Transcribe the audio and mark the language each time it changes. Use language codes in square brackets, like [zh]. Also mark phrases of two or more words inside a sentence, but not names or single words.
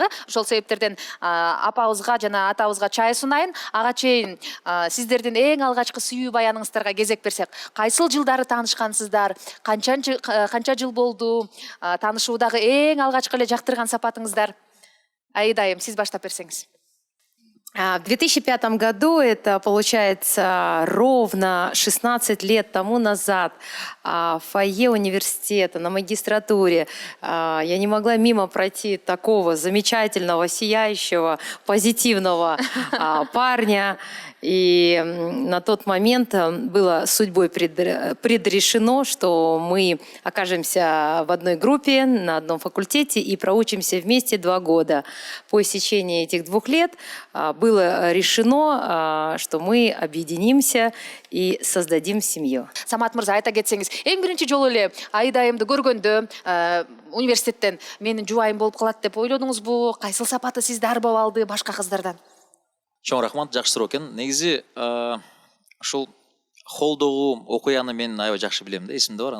[ky] Ошол себептерден апабызга жана атабызга чай сунайын. Ага чейин сиздердин эң алгачкы сүйүү баяныңыздарга кезек берсек, кайсыл жылдары таанышкансыздар, канча жыл болду, таанышуудагы эң алгачкы эле жактырган сапатыңыздар? Айдайым, сиз баштап берсеңиз. [ru] В 2005 году, это получается ровно 16 лет тому назад, в фойе университета на магистратуре, я не могла мимо пройти такого замечательного, сияющего, позитивного парня. И на тот момент было судьбой предрешено, что мы окажемся в одной группе, на одном факультете и проучимся вместе 2 года. По истечении этих 2 лет было решено, что мы объединимся и создадим семью. [ky] Самат мырза, айта кетсеңиз, эң биринчи жолу эле Айдайымды көргөндө университеттен менин жубайым болуп калат деп ойлодуңузбу? Кайсыл сапаты сизди арбап алды башка кыздардан? Чоң рахмат, жакшы суроо экен. Негизи ушул холдогу окуяны мен аябай жакшы билем да, эсимде бар.